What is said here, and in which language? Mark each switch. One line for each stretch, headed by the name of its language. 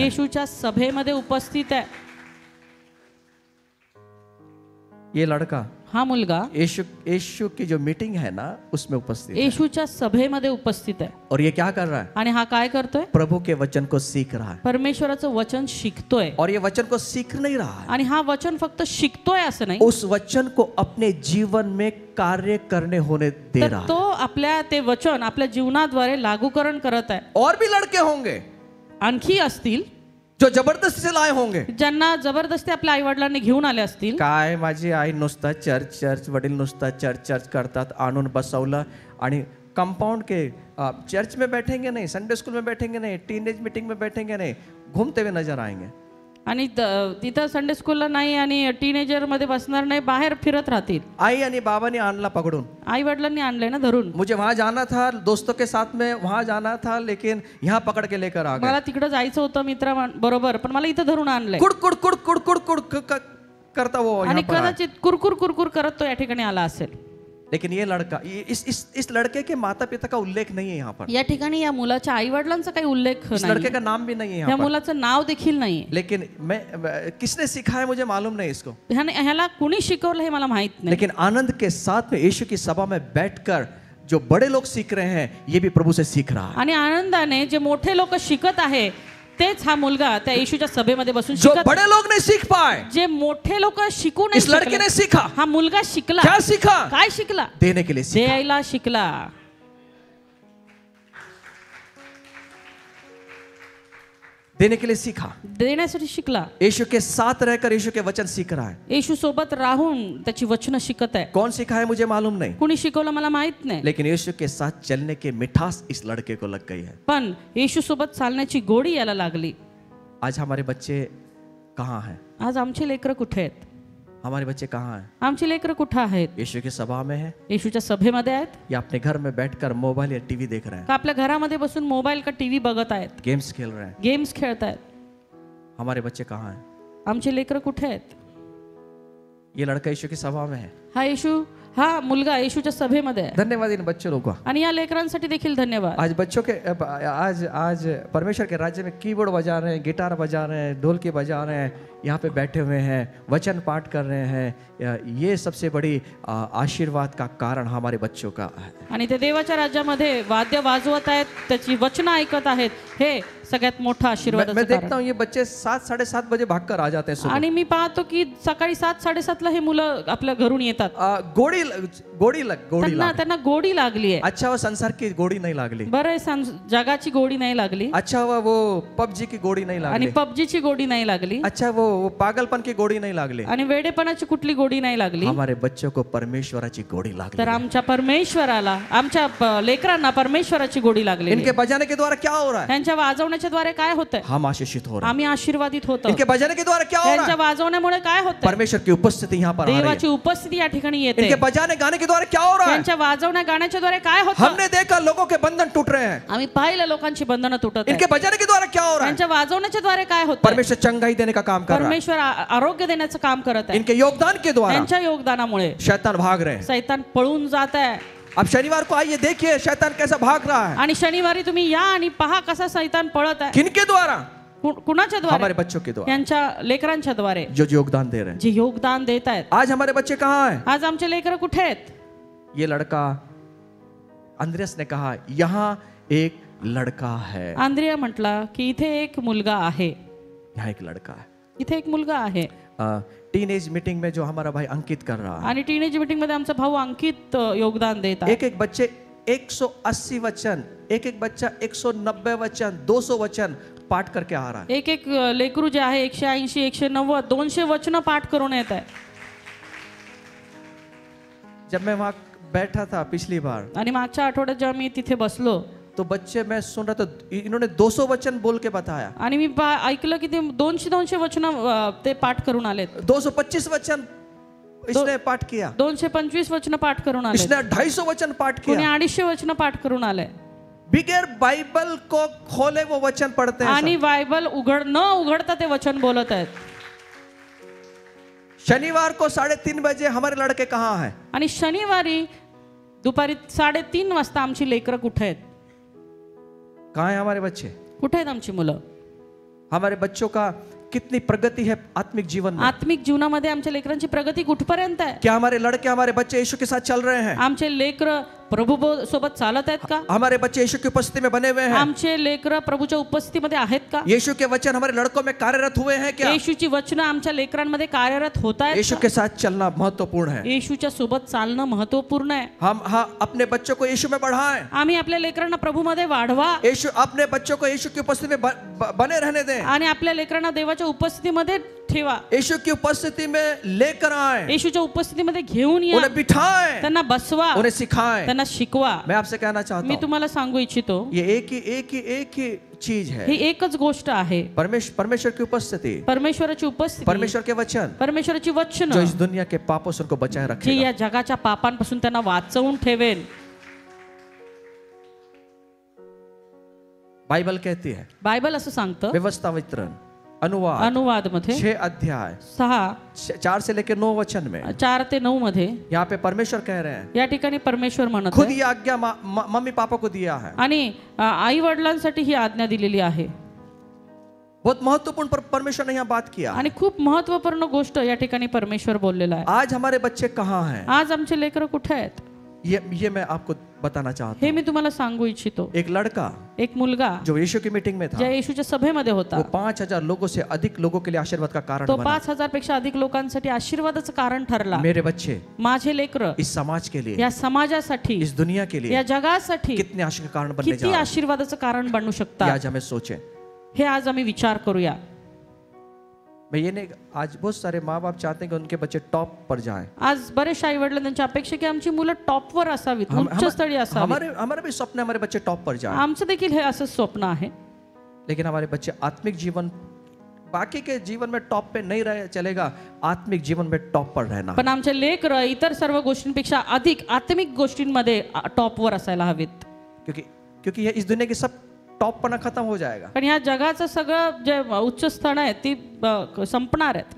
Marathi: येशूच्या सभेमध्ये उपस्थित आहे.
Hindi: ये लड़का
Marathi: हा मुलगा
Hindi: यीशु की जो मीटिंग है ना उसमें उपस्थित है।
Marathi: येशूच्या सभेमध्ये उपस्थित आहे.
Hindi: और ये क्या कर रहा है?
Marathi: आणि हा काय करतोय?
Hindi: प्रभु के वचन को सीख रहा है।
Marathi: परमेश्वराचं वचन शिकतोय.
Hindi: और ये वचन को सीख नहीं रहा है,
Marathi: आणि हा वचन फक्त शिकतोय असं नाही,
Hindi: उस वचन को अपने जीवन में कार्य करने होने दे
Marathi: तर
Hindi: रहा है।
Marathi: तो आपल्या ते वचन आपल्या जीवनाद्वारे लागूकरण करत आहे.
Hindi: और भी लड़के होंगे
Marathi: आणखी असतील
Hindi: जो जबरदस्ती से लाए होंगे।
Marathi: ज्यांना जबरदस्ती आपल्या आई वडिलांनी घेऊन आले असतील. काय माझी आई नुसता चर्च वडील नुसता चर्च करतात, आणून बसवलं
Hindi: आणि कंपाउंड के चर्च में बैठेंगे नहीं, संडे स्कूल में बैठेंगे नहीं, टीनेज मीटिंग में बैठेंगे नहीं, घूमते हुए नजर आएंगे।
Marathi: आणि तिथं संडे स्कूलला नाही आणि टीनेजर मध्ये बसणार नाही, बाहेर फिरत राहतील. आई आणि बाबांनी आणला पकडून, आई वडिलांनी आणलंय ना धरून.
Hindi: मुझे वहां जाना था, दोस्तों के साथ में वहां जाना था, लेकिन यहाँ पकड़ के लेकर आ गए।
Marathi: मला तिकडे जायचं होतं मित्र बरोबर, पण मला इथं धरून आणलंय.
Hindi: कुड़ कुड़ कुड़ कुड़ कुड़ कुड़ करता वो
Marathi: आणि
Hindi: यहाँ पर आया।
Marathi: कदाचित कुरकुर कुरकुर करत तो या ठिकाणी आला असेल.
Hindi: लेकिन ये लड़का इस लड़के के माता पिता का उल्लेख नहीं है यहाँ पर,
Marathi: या ठिकाणी या मुलाच्या आई वडिलांचा काही उल्लेख
Hindi: इस
Marathi: नाही,
Hindi: लड़के का नाम भी नहीं है
Marathi: या
Hindi: यहाँ पर।
Marathi: मुलाचं नाव देखील नाही.
Hindi: लेकिन मैं किसने सिखाया मुझे मालूम नहीं इसको,
Marathi: ह्याला कुणी शिकवलं हे मला माहित नाही.
Hindi: लेकिन आनंद के साथ में यीशु की सभा में बैठकर जो बड़े लोग सीख रहे हैं ये भी प्रभु से सीख रहा है।
Marathi: आणि आनंदाने जे मोठे लोक शिकत आहे तेच हा मुलगा त्या येशूच्या सभेमध्ये बसून
Hindi: जो
Marathi: शिकत.
Hindi: बड़े लोग नहीं सीख पाए
Marathi: जे मोठे लोक शिकू नाही
Hindi: इस लड़के
Marathi: शकले,
Hindi: ने सीखा।
Marathi: हा मुलगा शिकला.
Hindi: क्या सीखा?
Marathi: काय शिकला?
Hindi: देने के लिए सीखा।
Marathi: द्यायला शिकला.
Hindi: देने के लिए सीखा,
Marathi: देण्यासाठी शिकला.
Hindi: यीशु के साथ रहकर यीशु के वचन सीख रहा है।
Marathi: येशू सोबत राहून त्याची वचनं शिकत आहे.
Hindi: कौन सिखाया मुझे मालूम नहीं,
Marathi: कुणी शिकवलं मला माहित नाही,
Hindi: लेकिन यीशु के साथ चलने की मिठास इस लड़के को लग गई है।
Marathi: पण येशू सोबत चालण्याची गोडी याला लागली.
Hindi: आज हमारे बच्चे कहाँ हैं?
Marathi: आज आमचे लेकरं कुठे आहेत?
Hindi: हमारे बच्चे कहाँ हैं?
Marathi: आमची लेकरं कुठं आहेत?
Hindi: यीशु की सभा में है
Marathi: येशूच्या सभेमध्ये आहेत
Hindi: या अपने घर में बैठकर मोबाइल या टीवी देख रहे हैं,
Marathi: का आपल्या घरामध्ये बसून मोबाईल का टीव्ही बघत आहेत,
Hindi: गेम्स खेल रहे हैं?
Marathi: गेम्स खेळत आहेत?
Hindi: हमारे बच्चे कहाँ हैं?
Marathi: आमचे लेकरं कुठे आहेत?
Hindi: ये लड़का यीशु की सभा में है।
Marathi: हा मुलगा येशूच्या सभेमध्ये आहे.
Hindi: धन्यवाद इन बच्चों लोगों का।
Marathi: आणि या लेकरांसाठी देखील धन्यवाद.
Hindi: आज बच्चों के आज परमेश्वर के राज्य में कीबोर्ड बजा रहे हैं, गिटार बजा रहे हैं, ढोलकी बजा रहे हैं, यहाँ पे बैठे हुए हैं, वचन पाठ कर रहे हैं। ये सबसे बड़ी आशीर्वाद का कारण हमारे बच्चों का है।
Marathi: आणि ते देवाच्या राज्यामध्ये वाद्य वाजवत आहेत, त्याची वचनं ऐकत आहेत, हे सगळ्यात मोठा आशीर्वाद.
Hindi: मैं देखता हूँ ये बच्चे 7-7:30 बजे भागकर आ जाते हैं सुबह।
Marathi: आणि मी पाहतो की सकाळी 7-7:30ला हे मुलं आपल्या घरून येतात. त्यांना गोडी लागली आहे.
Hindi: अच्छा वो संसार की गोडी नहीं लागली,
Marathi: बरं आहे, जगाची गोडी नाही लागली.
Hindi: अच्छा वो पबजी की गोडी नहीं
Marathi: आणि लागली, पबजीची गोडी नाही लागली.
Hindi: अच्छा वो वो पागलपन की गोडी नहीं लागली,
Marathi: आणि वेडेपणाची कुठली गोडी नाही लागली,
Hindi: हमारे बच्चों को
Marathi: परमेश्वराची गोडी लागली. तर आमच्या परमेश्वराला, आमच्या लेकरांना परमेश्वराची गोडी लागली.
Hindi: इनके बजाने के द्वारा क्या हो रहा है?
Marathi: त्यांच्या वाजवण्याच्या द्वारे काय होतंय?
Hindi: हम आशीषित हो रहे हैं.
Marathi: आम्ही आशीर्वादित होतो.
Hindi: इनके बजाने के द्वारा क्या हो रहा
Marathi: त्यांच्या
Hindi: है?
Marathi: वाजवण्यामुळे काय होतंय?
Hindi: परमेश्वर की उपस्थिति यहाँ पर आ रही है.
Marathi: देवाची उपस्थिती या ठिकाणी येते.
Hindi: इनके बजाने गाने के द्वारा क्या हो रहा है?
Marathi: त्यांच्या वाजवण्या गाण्याच्या द्वारे काय होतं?
Hindi: हमने देखा लोगों के बंधन टूट रहे हैं.
Marathi: आम्ही पाहिलं लोकांची बंधनं तुटत आहेत.
Hindi: इनके बजाने के द्वारा क्या हो रहा है?
Marathi: त्यांच्या वाजवण्याच्या द्वारे काय होतं?
Hindi: परमेश्वर चंगाई देने का काम कर रहा है.
Marathi: परमेश्वर आरोग्य देण्याचं काम करत आहे.
Hindi: इनके योगदान के द्वारा
Marathi: त्यांच्या योगदानामुळे
Hindi: शैतान भाग रहे हैं.
Marathi: सैतान पळून जात आहे.
Hindi: अब शनिवार को आइए, देखिए शैतान कैसा भाग रहा है.
Marathi: आणि शनिवारी तुम्ही या आणि पहा कसा सैतान पळत आहे.
Hindi: किनके द्वारा?
Marathi: कुणाच्या द्वारे?
Hindi: हमारे बच्चों के द्वारा,
Marathi: यांच्या लेकरांच्या द्वारे,
Hindi: जो योगदान दे रहे हैं.
Marathi: जे योगदान देत आहेत.
Hindi: आज हमारे बच्चे कहाँ हैं?
Marathi: आज आमचे लेकर कुठे आहेत?
Hindi: ये लड़का, अंद्रेस ने कहा यहाँ एक लड़का है.
Marathi: आंद्रिया म्हटला की इथे एक मुलगा आहे.
Hindi: यहाँ एक लड़का है.
Marathi: इथे एक मुलगा आहे.
Hindi: टीनेज मीटिंग में जो हमारा भाई अंकित कर रहा है,
Marathi: आणि टीनेज मीटिंग मध्ये आमचा भाऊ अंकित योगदान देत आहे.
Hindi: एक एक बच्चे 180 वचन, एक एक बच्चा 190 वचन, 200 वचन पाठ करके आ रहा है.
Marathi: एक एक लेकरू जे आहे 180, 190, 200 वचन पाठ करून येत आहे.
Hindi: जब मैं वहां बैठा था पिछली बार,
Marathi: आणि मागच्या आठवड्यात जेव्हा मी तिथे बसलो,
Hindi: तो बच्चे, मैं सुन रहा था, इन्होंने 200 वचन बोल के बताया.
Marathi: आणि मी ऐकलं की ते 200 वचन ते पाठ करून आलेत.
Hindi: 225 वचन इसने पाठ किया.
Marathi: 225 वचन पाठ करून आले.
Hindi: इसने 250 वचन पाठ
Marathi: कोणी
Hindi: किया.
Marathi: 250 वचन पाठ करून आले.
Hindi: बिगैर बाइबल को खोले वो वचन पढ़ते हैं.
Marathi: आणि बायबल न उघडता ते वचन बोलत आहेत.
Hindi: शनिवार को 3:30 बजे हमारे लड़के कहाँ हैं?
Marathi: आणि शनिवारी दुपारी 3:30 वाजता आमची लेकरं कुठे आहेत?
Hindi: कहाँ हैं हमारे बच्चे?
Marathi: कुठे आहेत आमची मुलं?
Hindi: हमारे बच्चों का कितनी प्रगति है आत्मिक जीवन में?
Marathi: आत्मिक जीवनामध्ये आमच्या लेकरांची प्रगती कुठपर्यंत आहे?
Hindi: क्या हमारे लड़के, हमारे बच्चे यीशु के साथ चल रहे हैं?
Marathi: आमचे लेकर प्रभु सोबत चालत आहेत का?
Hindi: हमारे बच्चे यीशु की उपस्थिति में बने हुए हैं?
Marathi: आमचे लेकर प्रभूच्या उपस्थितीमध्ये आहेत का?
Hindi: यीशु के वचन हमारे लड़कों में कार्यरत हुए हैं क्या?
Marathi: येशूची वचनं आमच्या लेकरांमध्ये कार्यरत होत आहेत.
Hindi: यीशु के साथ चलना महत्वपूर्ण है.
Marathi: येशूच्या सोबत चालणं महत्वपूर्ण आहे.
Hindi: हम अपने बच्चों को यीशु में बढ़ाएं.
Marathi: आम्ही आपल्या लेकरांना प्रभूमध्ये वाढवा.
Hindi: यीशु, अपने बच्चों को यीशु की उपस्थिति में बने रहने दें.
Marathi: आणि आपल्या लेकरांना देवाच्या उपस्थितीमध्ये ठेवा.
Hindi: यीशु की उपस्थिति में लेकर आए.
Marathi: येशूच्या उपस्थितीमध्ये घेऊन या.
Hindi: उन्हें बिठाएं,
Marathi: त्यांना बसवा,
Hindi: उन्हें सिखाएं.
Marathi: त्यांना शिकवा.
Hindi: मैं आपसे कहना चाहता
Marathi: मी
Hindi: हूं,
Marathi: तुम्हाला सांगू इच्छितो,
Hindi: ये एक ही चीज है.
Marathi: ही एकच गोष्ट आहे.
Hindi: परमेश्वर की उपस्थिति,
Marathi: परमेश्वराची उपस्थिती,
Hindi: परमेश्वर के वचन,
Marathi: परमेश्वराची वचन,
Hindi: जो इस दुनिया के पापों से उनको बचाए
Marathi: जे
Hindi: रखेगा.
Marathi: या जगाच्या पापांपासून त्यांना वाचवून ठेवेल.
Hindi: बाइबल कहती है,
Marathi: बायबल असं सांगतं,
Hindi: व्यवस्था वितरण अनुवाद
Marathi: अनुवाद मध्ये
Hindi: 6 अध्याय 4 से लेकर 9 वचन में
Marathi: 4 ते 9 मध्ये
Hindi: यहाँ पे परमेश्वर कह रहे हैं,
Marathi: या ठिकाणी परमेश्वर म्हणत
Hindi: खुद
Marathi: आहे,
Hindi: ये आज्ञा मम्मी पापा को दिया है.
Marathi: आणि आई वडिलांसाठी ही आज्ञा दिलेली आहे.
Hindi: बहुत महत्वपूर्ण परमेश्वर ने यहाँ बात किया.
Marathi: आणि खूप महत्वपूर्ण गोष्ट या ठिकाणी परमेश्वर बोललेला आहे.
Hindi: आज हमारे बच्चे कहाँ हैं?
Marathi: आज आमचे लेकरं कुठे आहेत?
Hindi: ये मैं आपको बताना चाहता
Marathi: हे
Hindi: हूँ.
Marathi: मी तुम्हाला सांगू इच्छितो.
Hindi: एक लड़का
Marathi: एक मुलगा
Hindi: जो यीशु की मीटिंग में था,
Marathi: ज्या येशूच्या सभेमध्ये होता,
Hindi: वो 5000 लोगों से अधिक लोगों के लिए आशीर्वाद का कारण
Marathi: तो
Hindi: बना.
Marathi: 5000 पेक्षा अधिक लोकांसाठी आशीर्वादाचं कारण ठरला.
Hindi: मेरे बच्चे
Marathi: माझे लेकरं
Hindi: इस समाज के लिए,
Marathi: या समाजासाठी,
Hindi: इस दुनिया के लिए
Marathi: या जगासाठी
Hindi: कितने आशीष का कारण बनने जा
Marathi: किती
Hindi: रहे हैं,
Marathi: आशीर्वादाचं कारण बनू
Hindi: ये
Marathi: शकतात,
Hindi: आज हमें सोचें.
Marathi: हे आज आम्ही विचार करूया.
Hindi: मैं ये नहीं, आज बहुत सारे माँ बाप चाहते हैं कि उनके बच्चे टॉप पर जाएं.
Marathi: आज बरेच आई वडील त्यांची अपेक्षा की आमची मुलं टॉपवर असावीत, उच्चस्थळी असावीत.
Hindi: हमारे भी स्वप्न है हमारे बच्चे टॉप पर जाएं.
Marathi: आमचं देखील हे असं स्वप्न आहे.
Hindi: लेकिन हमारे बच्चे आत्मिक जीवन, बाकी के जीवन में टॉप पे नहीं रहे चलेगा, आत्मिक जीवन में टॉप पर रहना.
Marathi: पण आमचे लेकरं इतर सर्व गोष्टींपेक्षा अधिक आत्मिक गोष्टींमध्ये टॉपवर असायला हवीत.
Hindi: क्योंकि ये इस दुनिया की सब टॉप पना खत्म हो जाएगा.
Marathi: पण या जगाचं सगळं जे उच्च स्थान आहे ती संपणार आहेत.